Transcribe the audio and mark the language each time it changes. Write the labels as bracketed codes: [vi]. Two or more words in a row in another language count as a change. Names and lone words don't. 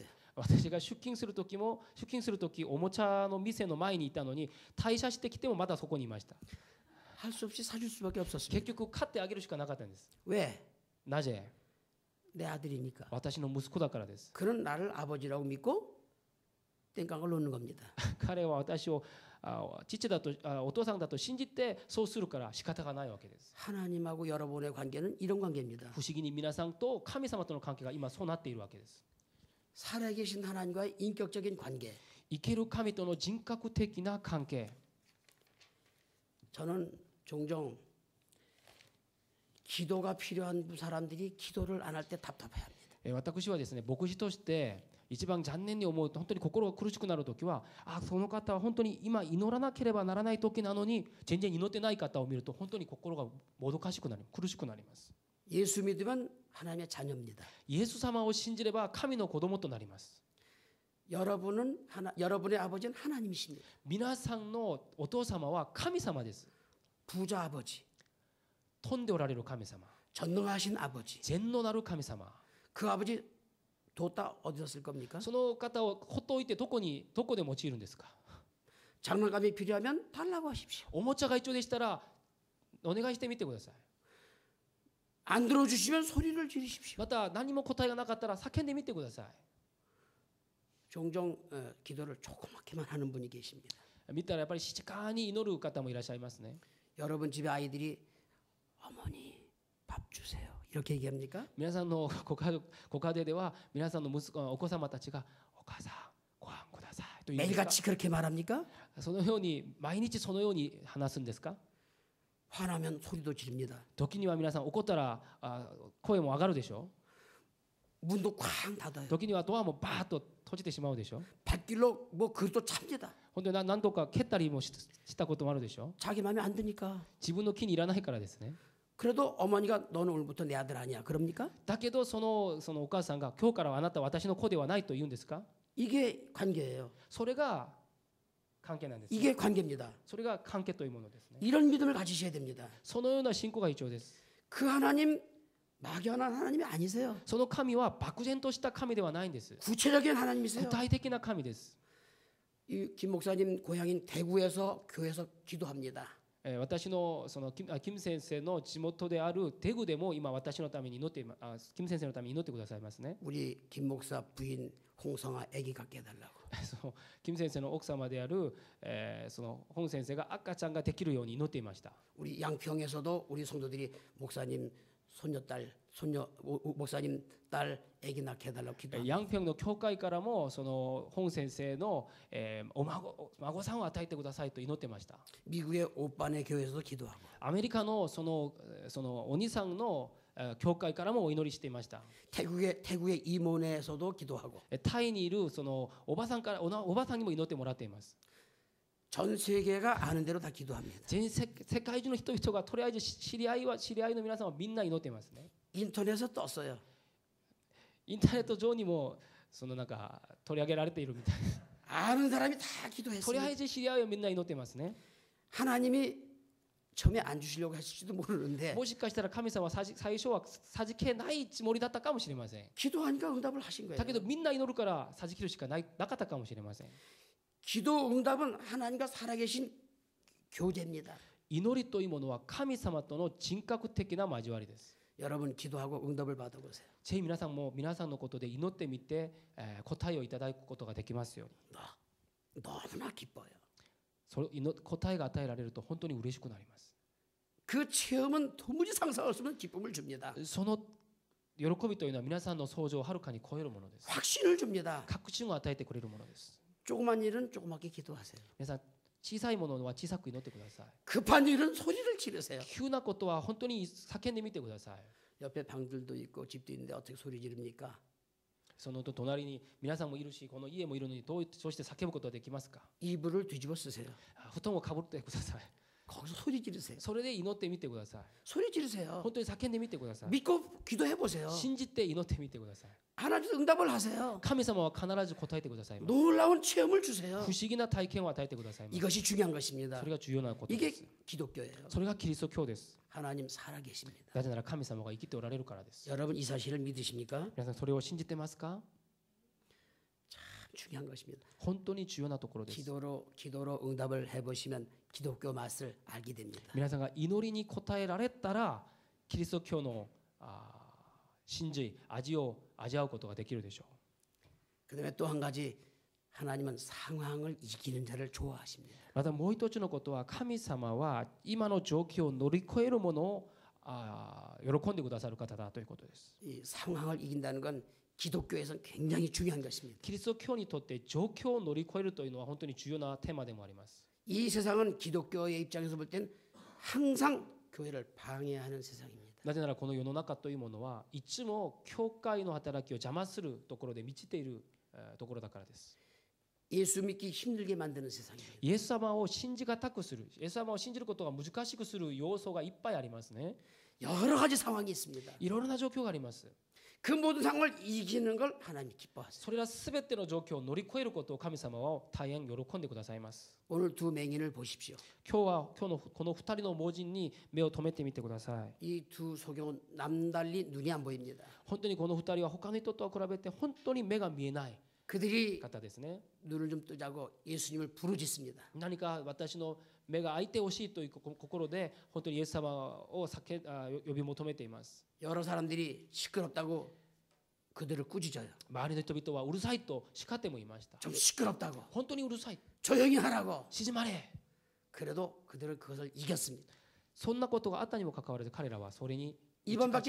[ja] 私が出勤する時おもちゃの店の前にいたのに退社してきてもまだそこにいました。 [ko] 할 수 없이 사줄 수밖에 없었습니다. [ja] 結局買ってあげるしかなかったんです。 [ko] 왜? [ja] なぜ？ [ko] 내 아들이니까. [ja] 私の息子だからです。 [ko] 그는 나를 아버지라고 믿고 땡깡을 놓는 겁니다. [ja] 彼は私を父だとお父さんだと信じてそうするから仕方がないわけです。 [ko] 하나님하고 여러분의 관계는 이런 관계입니다. [ja] 不思議に皆さんと神様との関係が今そうなっているわけです。 [ko] 살아계신 하나님과의 인격적인 관계. [ja] 生ける神との人格的な関係。 [ko] 저는 종종 기도가 필요한 사람들이 기도를 안 할 때 답답해합니다. [ja] 私はですね牧師として一番残念に思うと本当に心が苦しくなる時はその方は本当に今祈らなければならない時なのに全然祈ってない方を見ると本当に心がもどかしくなり苦しくなります。 [ko] 예수 믿으면 하나님의 자녀입니다. [ja] イエス様を信じれば神の子供となります。 [ko] 여러분의 아버지는 하나님이십니다. [ja] 皆さんのお父様は神様です。 [ko] 부자 아버지, [ja] 飛んでおられる神様、 [ko] 전능하신 아버지. [ja] 全能なる神様。 [ko] 그 아버지 뒀다 어디다 쓸 겁니까? [ja] その方をほっといてどこで用いるんですか。 [ko] 장난감이 필요하면 달라고 하십시오. [ja] おもちゃが必要でしたらお願いしてみてください。 [ko] 안 들어주시면 소리를 지르십시오. [ja] また何も答えがなかったら叫んでみてください。 [ko] 종종 기도를 조그맣게만 하는 분이 계십니다. [ja] 見たらやっぱり静かに祈る方もいらっしゃいますね。 [ko] 여러분 집에 아이들이 어머니 밥 주세요 이렇게 얘기합니까? [ja] 皆さんのご家庭では皆さんのお子様たちがお母さんご飯くださいと言うんですか。 [ko] 매일같이 그렇게 말합니까? [ja] そのように毎日そのように話すんですか。 [ko] 화나면 소리도 지릅니다. [ja] 時には皆さん怒ったら声も上がるでしょ。 [ko] 문도 쾅 닫아요. [ja] 時にはドアもバーッと閉じてしまうでしょ。 [ko] 밭길로 뭐 그릇도 찹니다. [ja] 本当に何度か蹴ったりもしたこともあるでしょ。 [ko] 자기 마음에 안 드니까. [ja] 自分の気に入らないからですね。 [ko] 그래도 어머니가 너는 오늘부터 내 아들 아니야 그럽니까? [ja] だけどそのお母さんが今日からあなたは私の子ではないと言うんですか。 [ko] 이게 관계예요. [ja] それが関係なんです。 [ko] 이게 관계입니다. [ja] それが関係というものですね。 [ko] 이런 믿음을 가지셔야 됩니다. [ja] そのような信仰が必要です。 [ko] 그 하나님 막연한 하나님이 아니세요. [ja] その神は漠然とした神ではないんです。 [ko] 구체적인 하나님이세요. [ja] 具体的な神です。 [ko] 이 김 목사님 고향인 대구에서 교회에서 기도합니다. [ja] 私の金先生の地元であるテグでも今私のために祈って金先生のために祈ってくださいますね。 [ko] 우리 김 목사 부인 홍성아 아기 갖게 해달라고. [ja] その金先生の奥様であるその本先生が赤ちゃんができるように祈っていました。 [ko] 우리 양평에서도 우리 성도들이 목사님 목사님 딸 아기 낳게 해달라고 기도합니다. [ja] ヤンピョンの教会からもその本先生の孫さんを与えてくださいと祈ってました。 [ko] 미국의 오빠네 교회에서도 기도하고. [ja] アメリカのそのお兄さんの教会からもお祈りしていました。 [ko] 태국의 이모네에서도 기도하고. [ja] タイにいるそのおばさんにも祈ってもらっています。 [ko] 전 세계가 아는 대로 다 기도합니다. [ja] 全世界中の人々がとりあえず知り合いの皆さんはみんな祈っていますね。 [ko] 인터넷에 떴어요. [ja] インターネット上にもそのなんか取り上げられているみたいです。 [ko] 아는 사람이 다 [ja] とりあ [ko] 기도했어요. [ja] えず知り合いはみんな祈っていますね。 [ko] 하나님이 처음에 안 주시려고 했을지도 모르는데 [ja] もしかしたら神様は最初は授けないつもりだったかもしれません。 [ko] 기도하니까 응답을 하신 거예요. [ja] だけどみんな祈るから授けるしかなかったかもしれません。 [ko] 기도 응답은 하나님과 살아계신 교제입니다. [ja] 祈りというものは神様との人格的な交わりです。 [ko] 여러분 기도하고 응답을 받아보세요. [ja] ぜひ皆さんも皆さんのことで祈ってみて、答えをいただくことができますように。 [ko] 너무나 기뻐요. [ja] 答えが与えられると本当に嬉しくなります。 [ko] 그 체험은 도무지 상상할 수 없는 기쁨을 줍니다. [ja] その喜びというのは皆さんの想像をはるかに超えるものです。 [ko] 확신을 줍니다. [ja] 確信を与えてくれるものです。 [ko] 조그만 일은 조그맣게 기도하세요. [ja] 皆さん小さいものは小さく祈ってください。 [ko] 급한 일은 소리를 지르세요. [ja] 急なことは本当に叫んでみてください。 [ko] 옆에 방들도 있고 집도 있는데 어떻게 소리 지릅니까? [ja] その隣に皆さんもいるしこの家もいるのにそうして叫ぶことができますか。 [ko] 이불을 뒤집어 쓰세요. [ja] 布団をかぶってください。 [ko] 거기서 소리 지르세요. [ja] それで祈ってみてください。 [ko] 소리 지르세요. [ja] 本当に叫んでみてください。 [ko] 믿고 기도해 보세요. [ja] 信じて祈ってみてください。 [ko] 하나님께서 응답을 하세요. [ja] 神様は必ず答えてくださいます。 [ko] 놀라운 체험을 주세요. [ja] 不思議な体験を与えてくださいます。 [ko] 이것이 중요한 것입니다. [ja] それが重要なことで [ko] 이게 [ja] す。 [ko] 기독교예요. [ja] それがキリスト教です。 [ko] 하나님 살아계십니다. [ja] なぜなら神様が生きておられるからです。 [ko] 여러분 이 사실을 믿으십니까? [ja] 皆さんそれを信じてますか。 [ko] 중요한 것입니다. [ja] 本当に重要なところです。 [ko] 기도로 응답을 해보시면 기독교 맛을 알게 됩니다. [ja] 皆さんが祈りに応えられたらキリスト教の真髄味を味わうことができるでしょう。 [ko] 그다음에 또 한 가지 하나님은 상황을 이기는 자를 좋아하십니다. [ja] またもう一つのことは神様は今の状況を乗り越えるものを喜んでくださる方だということです。 [ko] 이 상황을 이긴다는 건 기독교에서는 굉장히 중요한 것입니다. [ja] キリスト教にとって状況を乗り越えるというのは本当に重要なテーマでもあります。 [ko] 이 세상은 기독교의 입장에서 볼 땐 항상 교회를 방해하는 세상입니다. [ja] なぜならこの世の中というものはいつも教会の働きを邪魔するところで満ちているところだからです。 [ko] 예수 믿기 힘들게 만드는 세상이에요. [ja] イエス様を信じがたくする、イエス様を信じることが難しくする要素がいっぱいありますね。 [ko] 여러 가지 상황이 있습니다. [ja] いろいろな状況があります。 [ko] 그 모든 상황을 이기는 걸 하나님이 기뻐하세요. [ja] それらすべての状況を乗り越えることを神様は大変喜んでくださいます。 [ko] 오늘 두 맹인을 보십시오. [ja] 今日のこの2人の盲人に目を留めてみてください。 [ko] 이 두 소경은 남달리 눈이 안 보입니다. [ja] 本当にこの2人は他の人と比べて本当に目が見えない [ko] 그들이 [ja] 方ですね。 [ko] 눈을 좀 뜨자고 예수님을 부르짖습니다. [ja] 何か私の目が開いてほしいという心で本当にイエス様を呼び求めています。 [ko] 여러 사람들이 시끄럽다고 그들을 꾸짖어요. [ja] 周りの人々はうるさいと叱ってもいました。 [ko] 좀 시끄럽다고, [ja] 本当にうるさい、 [ko] 조용히 하라고. [ja] 静まれ。 [ko] 그래도 그들은 그것을 이겼습니다. [ja] そんなことがあったにもかかわらず彼らはそれに打ち勝 [ko] 이번밖에